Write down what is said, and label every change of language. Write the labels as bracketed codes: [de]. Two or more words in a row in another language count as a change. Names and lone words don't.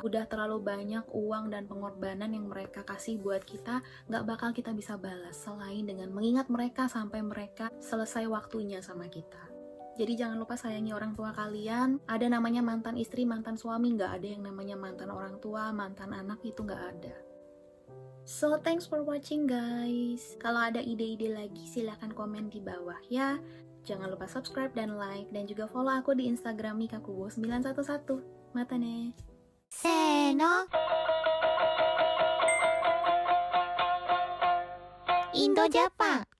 [id] Udah terlalu banyak uang dan pengorbanan yang mereka kasih buat kita, gak bakal kita bisa balas selain dengan mengingat mereka sampai mereka selesai waktunya sama kita. Jadi jangan lupa sayangi orang tua kalian. Ada namanya mantan istri, mantan suami, gak ada yang namanya mantan orang tua, mantan anak, itu gak ada. [en] So, thanks for watching guys. [id] Kalau ada ide-ide lagi silahkan komen di bawah ya. Jangan lupa subscribe dan like, dan juga follow aku di Instagram mikakubo911. [ja] またね. せーの。インドジャパン